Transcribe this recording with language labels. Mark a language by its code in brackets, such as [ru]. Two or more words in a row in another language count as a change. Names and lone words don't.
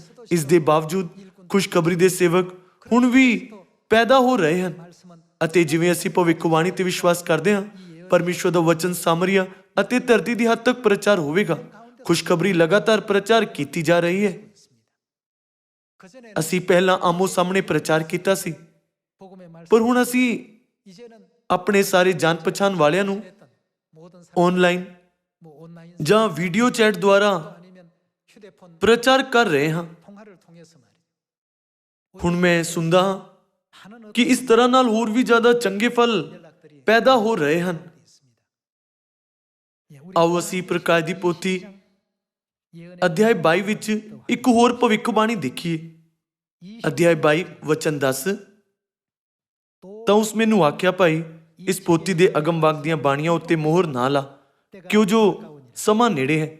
[pa] ਇਸ ਦੇ ਬਾਵਜੂਦ ਖੁਸ਼ਖਬਰੀ ਦੇ ਸੇਵਕ ਹੁਣ ਵੀ ਪੈਦਾ ਹੋ ਰਹੇ ਹਨ, [ko] 말씀은 [pa] ਅਤੇ ਜਿਵੇਂ ਅਸੀਂ ਭਵਿੱਖਬਾਣੀ ਤੇ ਵਿਸ਼ਵਾਸ ਕਰਦੇ ਹਾਂ, ਪਰਮੇਸ਼ਵਰ ਦਾ ਵਚਨ ਸਾਮਰੀਆ ਅਤੇ ਧਰਤੀ ਦੀ ਹੱਦ ਤੱਕ ਪ੍ਰਚਾਰ ਹੋਵੇਗਾ। ਖੁਸ਼ਖਬਰੀ ਲਗਾਤਾਰ ਪ੍ਰਚਾਰ ਕੀਤੀ ਜਾ ਰਹੀ ਹੈ। [ko] 그전에 [pa] ਅਸੀਂ ਪਹਿਲਾਂ ਆਮੋ ਸਾਹਮਣੇ ਪ੍ਰਚਾਰ ਕੀਤਾ ਸੀ, [ko] 복음의 말씀 [pa] ਪਰ ਹੁਣ ਅਸੀਂ [ko] 이제는 [pa] ਆਪਣੇ ਸਾਰੇ ਜਾਣ ਪਛਾਣ ਵਾਲਿਆਂ ਨੂੰ [ko] 했던 모든 사람 [pa] ਆਨਲਾਈਨ [ko] 뭐 온라인 [pa] ਜਾਂ [en] video chat [pa] ਦੁਆਰਾ [ko] 아니면 휴대폰 [pa] ਪ੍ਰਚਾਰ ਕਰ ਰਹੇ ਹਾਂ। [ko] 통화를 통해서 말이죠. [pa] ਹੁਣ ਮੈਂ ਸੁਣਦਾ ਹਾਂ [ko] 하는 [pa] ਕਿ ਇਸ ਤਰ੍ਹਾਂ ਨਾਲ ਹੋਰ ਵੀ ਜ਼ਿਆਦਾ ਚੰਗੇ ਫਲ [ko] 연락들이 [pa] ਪੈਦਾ ਹੋ ਰਹੇ ਹਨ। [ko] 있습니다. 예, 우리 [pa] ਆਓ ਅਸੀਂ ਪ੍ਰਕਾਸ਼ ਦੀ ਪੋਥੀ [ko] 예언의 [pa] ਅਧਿਆਇ 22 ਵਿੱਚ ਇੱਕ ਹੋਰ ਭਵਿੱਖਬਾਣੀ ਦੇਖੀਏ। ਅਧਿਆਇ 22 ਵਚਨ 10। ਤਾਂ ਉਸ ਮੈਨੂੰ ਆਖਿਆ, ਭਾਈ, ਇਸ ਪੋਥੀ ਦੇ ਅਗਮ ਵਾਕ ਦੀਆਂ ਬਾਣੀਆਂ ਉੱਤੇ ਮੋਹਰ ਨਾ ਲਾ, ਕਿਉਂ ਜੋ ਸਮਾਂ ਨੇੜੇ ਹੈ।